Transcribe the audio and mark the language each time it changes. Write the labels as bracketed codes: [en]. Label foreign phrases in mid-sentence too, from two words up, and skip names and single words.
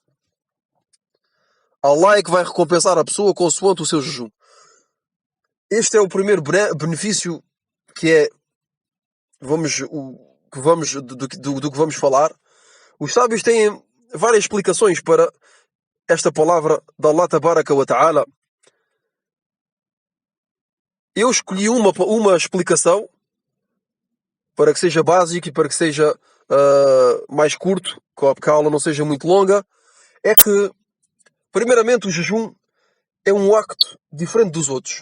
[pt] Allah é que vai recompensar a pessoa consoante o seu jejum. Este é o primeiro benefício que é do que vamos falar. Os sábios têm várias explicações para esta palavra de Allah [ar] تبارك وتعالى. [pt] Eu escolhi uma explicação para que seja básico e para que seja mais curto, que a aula não seja muito longa. É que, primeiramente, o jejum é um acto diferente dos outros.